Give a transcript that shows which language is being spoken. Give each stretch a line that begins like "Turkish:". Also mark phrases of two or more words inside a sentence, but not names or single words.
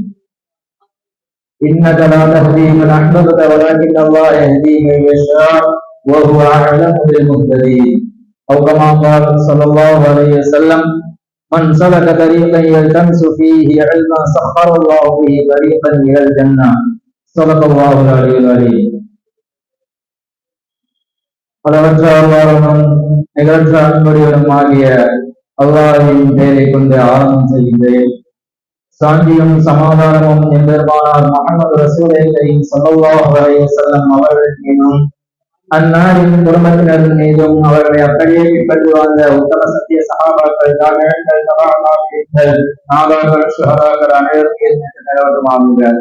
Arabic: إنك لا تهدي من أحببت ولكن الله يهدي من يشاء وهو أعلم بالمهتدين. أو كما قال صلى الله عليه وسلم: من سلك طريقا يلتمس فيه علما سخر الله به طريقا إلى الجنة. صدق الله العلي العظيم.
Tamil: அளவற்ற அல்லாஹ்வும் நிகரற்ற அன்புடையவனுமாகிய அல்லாஹ்வின் பெயரை கொண்டு ஆரம்பம் செய்கின்றேன். சாந்தியும் சமாதானமும் எம்பெருமானார் முஹம்மது
Arabic: رسول الكريم صلى الله عليه وسلم
Tamil: அவர்கள் மீதும் அன்னாரின் குடும்பத்தினர் மீதும் அவர்களை அப்படியே பின்பற்றி வாழ்ந்த உத்தம சத்திய சஹாபாக்கள், தாபிஈன்கள், தபா தாபிஈன்கள், நாதாக்கள், ஷுஹதாக்கள் அனைவருக்கும் நிலவட்டுமாகுங்கள்.